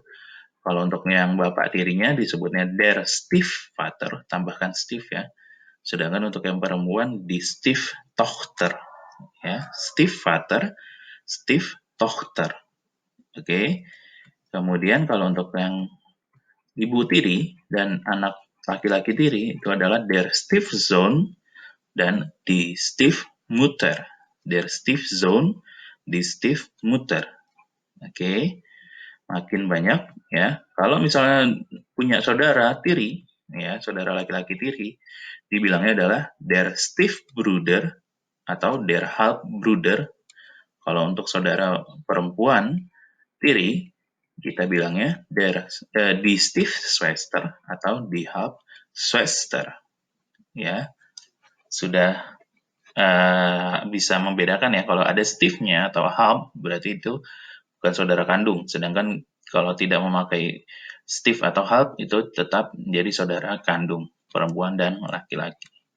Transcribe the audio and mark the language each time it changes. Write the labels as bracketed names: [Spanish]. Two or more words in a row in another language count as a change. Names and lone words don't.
[Indonesian] Kalau untuk yang bapak tirinya disebutnya [German] der Stiefvater, [Indonesian] tambahkan Stief ya. Sedangkan untuk yang perempuan di Stieftochter, ya, [German] Stiefvater, Stieftochter. [Indonesian] Oke. Kemudian kalau untuk yang ibu tiri dan anak laki-laki tiri itu adalah [German] der Stiefzoon [Indonesian] dan [German] die Stiefmutter. Der Stiefzoon, die Stiefmutter. [Indonesian] Oke. Makin banyak ya. Kalau misalnya punya saudara tiri, ya, saudara laki-laki tiri, dibilangnya adalah [German] der Stiefbruder [Indonesian] atau [German] der Halbbruder. [Indonesian] Kalau untuk saudara perempuan tiri, kita bilangnya [German] die Stiefschwester [Indonesian] atau [German] die Halbschwester. [Indonesian] Ya, sudah bisa membedakan ya, kalau ada Stiefnya atau Halb berarti itu bukan saudara kandung, sedangkan kalau tidak memakai Stief atau Halb itu tetap menjadi saudara kandung, perempuan dan laki-laki.